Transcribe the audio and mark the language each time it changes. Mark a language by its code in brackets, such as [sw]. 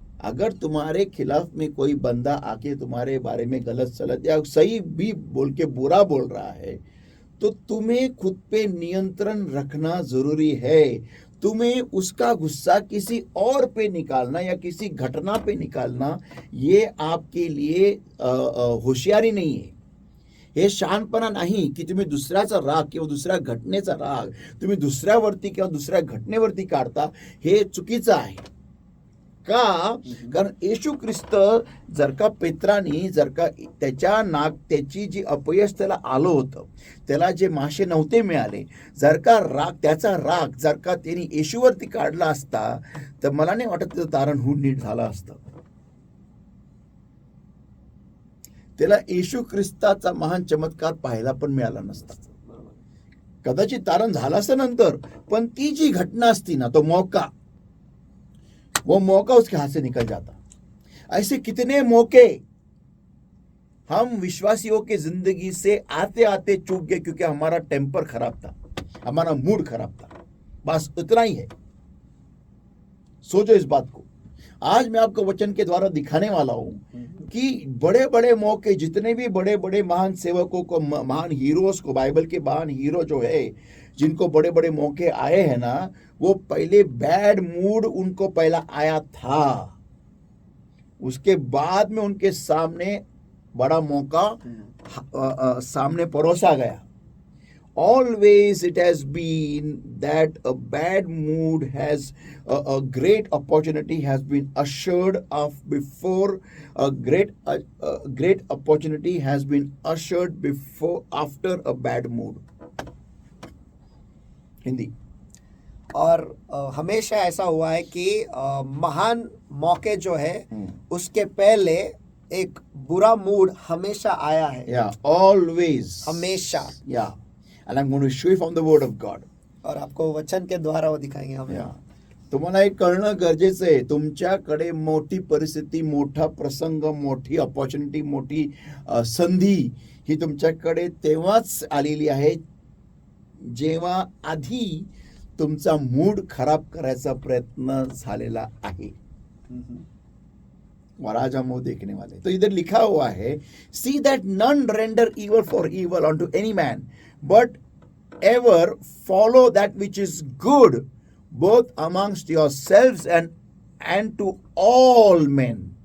[hi] अगर तुम्हारे खिलाफ में कोई बंदा आके तुम्हारे बारे में गलत सलत या सही भी बोल के बुरा बोल रहा है, तो तुम्हें खुद पे नियंत्रण रखना जरूरी है. तुम्हें उसका गुस्सा किसी और पे निकालना या किसी घटना पे निकालना, ये आपके लिए होशियारी नहीं आहे. [mr] हे शहाणपणा नाही की तुम्ही दुसऱ्याचा राग किंवा दुसऱ्या घटनेचा राग तुम्ही दुसऱ्यावरती किंवा दुसऱ्या घटनेवरती काढता. हे चुकीचं आहे. का? कारण येशू ख्रिस्त जर का पेत्रानी, जर का त्याची जी अपयश त्याला आलं होतं, त्याला जे मासे नव्हते मिळाले, जर का त्याचा राग जर का त्यांनी येशूवरती काढला असता, तर मला नाही वाटत त्याचं तारण होऊन नीट झालं असतं. त्याला येशू ख्रिस्ताचा महान चमत्कार पाहायला पण मिळाला नसता. कदाचित तारण झालं असतं नंतर, पण ती जी घटना असती ना, तो मौका, [hi] वो मौका उसके हाथ से निकल जाता. ऐसे कितने मौके हम विश्वासियों के जिंदगी से आते आते चूक गए क्योंकि हमारा टेम्पर खराब था, हमारा मूड खराब था. बस उतना ही है. सोचो इस बात को. आज मैं आपको वचन के द्वारा दिखाने वाला हूं कि बड़े बड़े मौके, जितने भी बड़े बड़े महान सेवकों को, महान हीरोज को, बाइबल के महान हीरो जो है, जिनको बड़े बड़े मौके आए हैं ना, वो पहले बैड मूड उनको पहला आया था, उसके बाद में उनके सामने बड़ा मौका सामने परोसा गया. [en] Always it has been that a bad mood has a great opportunity has been assured of before. A great opportunity has been assured before after a bad mood. [hi] Hindi. और हमेशा ऐसा हुआ है कि महान मौके जो है उसके पहले एक बुरा मूड हमेशा आया है. [en] Yeah, always. [hi] हमेशा. [en] Yeah. And I'm going to show you from the word of God. [hi] और आपको वचन के द्वारा वो दिखाएंगे हमें. [en] Yeah. [mr] तुम्हाला एक कळणं गरजेचं आहे. तुमच्याकडे मोठी परिस्थिती, मोठा प्रसंग, मोठी अपॉर्च्युनिटी, मोठी संधी ही तुमच्याकडे तेव्हाच आलेली आहे जेव्हा आधी तुमचा मूड खराब करायचा प्रयत्न झालेला आहे. [hi] और आज हम वो देखने वाले. [en] तो इधर लिखा हुआ है, see that none render evil for evil unto any man, but ever follow that which is good both amongst yourselves and to all men.